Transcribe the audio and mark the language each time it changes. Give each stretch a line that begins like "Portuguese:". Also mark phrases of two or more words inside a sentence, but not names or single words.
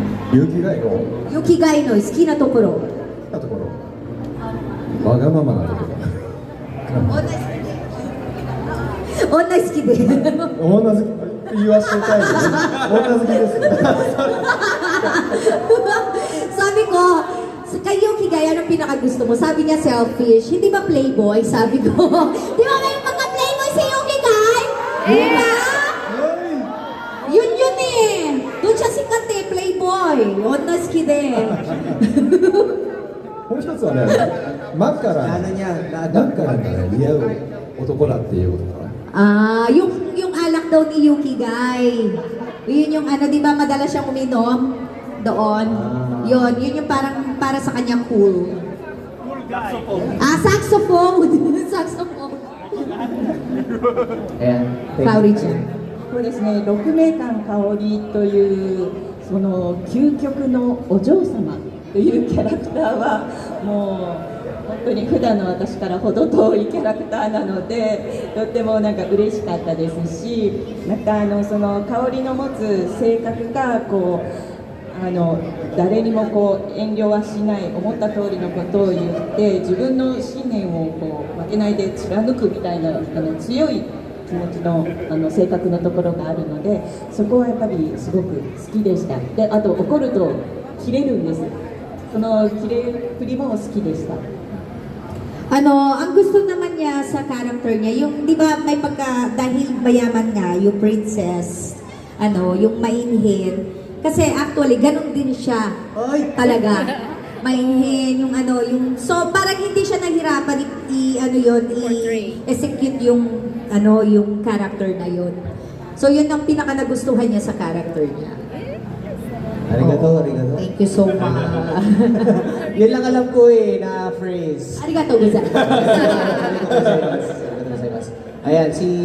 Japanese: 勇気がいのユキガイの好きなところ。なところ、わがままなところ。女好きで。女好き言わせたいですね。女好きですね。
Filipino: Sabi ko, sa kayo kigaya ng pinakagusto mo, sabi niya selfish, hindi ba playboy? Sabi ko, di ba may mga playboy si Yuki Guy? Di ba? Yun eh. Doon siya sikat eh, playboy.
Japanese: 女好き din. もう一つはね、真っから
Filipino: ano niya,
Japanese: 真っ
Filipino: na-adapt
Japanese: からね似合う男だっていうことかな。
Filipino: Yung alak daw ni Yuki Guy. Yun yung ano, di ba madalas siyang uminom doon. Yun yung parang para sa kanya cool. Saxophone. Saxophone. Ayan. Kaori chan.
Japanese: そうですね、鹿鳴館香織というその究極のお嬢様というキャラクターはもう本当に普段の私から程遠いキャラクターなのでとってもなんか嬉しかったですし、またその香織の持つ性格がこう誰にもこう遠慮はしない思った通りのことを言って自分の信念をこう負けないで貫くみたいな強い気持ちの性格のところがあるので、そこはやっぱりすごく好きでした。で、あと怒ると切れるんです。その切れっぷりも好きでした。
Filipino: Ang gusto naman niya sa character niya, yung, di ba, may pagka, dahil mayaman nga, yung princess, yung mainhin. Kasi actually, ganun din siya. Ay! Talaga. Mainhin, yung, so parang hindi siya nahirapan i-execute yung, yung character na yun. So yun ang pinaka nagustuhan niya sa character niya.
Japanese: ありがとう、ありがとう.
English: Thank you so much.
Filipino: Yun lang alam ko na phrase.
Japanese: ありがとうございます. ありがとうございます。ありがとうございます.
Filipino: Ayan, si